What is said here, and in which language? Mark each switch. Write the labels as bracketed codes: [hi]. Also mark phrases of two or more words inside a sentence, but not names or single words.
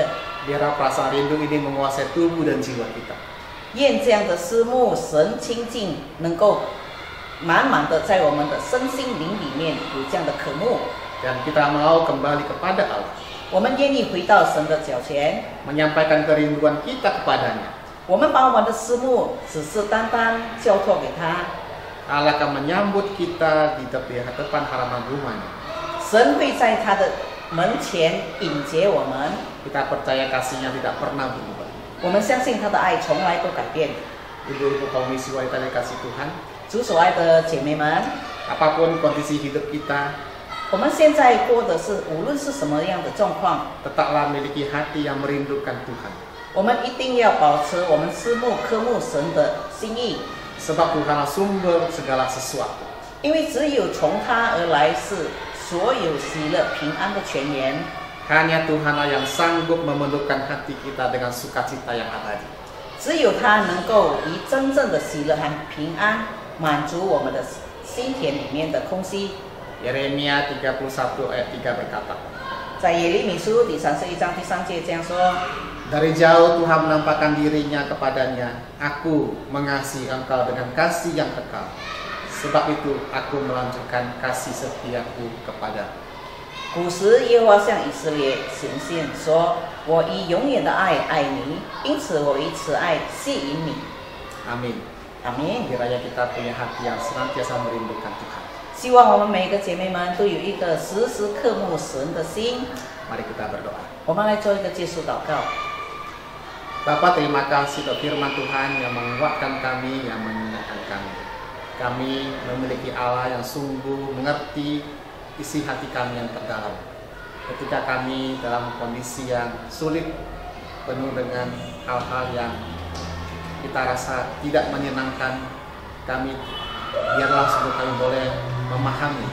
[id] Biarlah perasaan rindu ini menguasai tubuh dan jiwa kita. [zh] 愿这样的思慕神亲近能够满满的在我们的身心灵里面有这样的渴慕。 [id] Dan kita mau kembali kepada Allah. [zh] 我们愿意回到神的脚前， [id] Menyampaikan kerinduan kita kepadanya. [zh] 我们把我们的思慕只是单单交托给他。 [id] Allah akan menyambut kita di depan halaman rumahnya. [zh] 神会在他的门前迎接我们。 [id] Kita percaya kasihnya tidak pernah berubah. [zh] 我们相信他的爱从来不改变。 [id] Ibu-ibu kaum misi wanita yang kasih Tuhan, [zh] 主所爱的姐妹们， [id] apapun kondisi hidup kita, [zh] 我们现在过的是无论是什么样的状况， [id] tetaplah miliki hati yang merindukan Tuhan. [zh] 我们一定要保持我们思慕渴慕神的心意， [id] Sebab Tuhanlah sumber segala sesuatu. [zh] 因为只有从他而来是所有喜乐平安的泉源。 [id] Hanya Tuhanlah yang sanggup memenuhkan hati kita dengan sukacita yang abadi. [zh] 只有他能够以真正的喜乐和平安满足我们的心田里面的空隙。 [id] Yeremia 31 ayat 3 berkata, [zh] 在耶利米书第31章第3节这样说： [id] Dari jauh Tuhan menampakkan dirinya kepadanya, Aku mengasihi engkau dengan kasih yang kekal. Sebab itu aku melanjutkan kasih setiaku kepadamu. [zh] 古时耶和华向以色列显现说：“我以永远的爱爱你，因此我以慈爱吸引你。 [id] Amin. ” Amin。 Kiranya kita punya hati yang senantiasa merindukan Tuhan. [zh] 希望我们每个姐妹们都有一个时时刻慕神的心。 [id] Mari kita berdoa. [zh] 我们来做一个结束祷告。 [id] Bapa, terima kasih untuk firman Tuhan yang menguatkan kami, yang mengingatkan kami. Kami memiliki Allah yang sungguh mengerti isi hati kami yang terdalam. Ketika kami dalam kondisi yang sulit, penuh dengan hal-hal yang kita rasa tidak menyenangkan, biarlah sungguh kami boleh memahami.